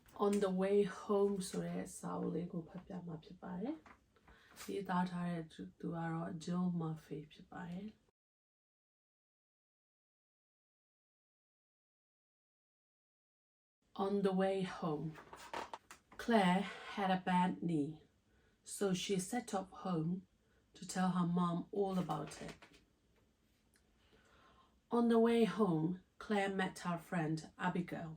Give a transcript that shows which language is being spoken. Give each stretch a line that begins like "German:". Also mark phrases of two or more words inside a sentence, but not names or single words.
English: On the way home
Burmese: ဆိုတဲ့စာအုပ်လေးကိုဖတ်ပြမှာဖြစ်ပါတယ်။ဒီသားထားတဲ့သူကတော့ Jill Murphy ဖြစ်ပါတယ်။
English: On the way home, Claire had a bad knee, so she set off home to tell her mom all about it. On the way home, Claire met her friend Abigail.